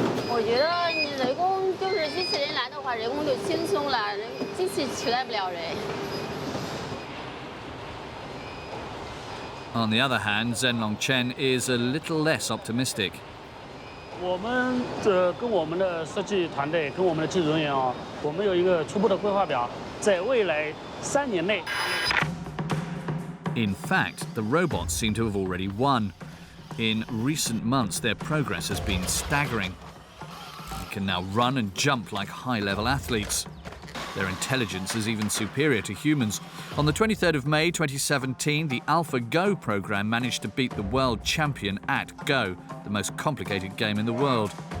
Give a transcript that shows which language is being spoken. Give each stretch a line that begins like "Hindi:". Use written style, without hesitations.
Chinese: 我觉得你人工就是机器人来的话，人工就轻松了，机器取代不了人。
English: On the other hand, Zhenlong Chen is a little less optimistic.
Chinese: 我们跟我们的设计团队，跟我们的技术人员啊，我们有一个初步的规划表，在未来3年内。
English: In fact, the robots seem to have already won. In recent months, their progress has been staggering. They can now run and jump like high-level athletes. Their intelligence is even superior to humans. On the 23rd of May 2017, the AlphaGo program managed to beat the world champion at Go, the most complicated game in the world.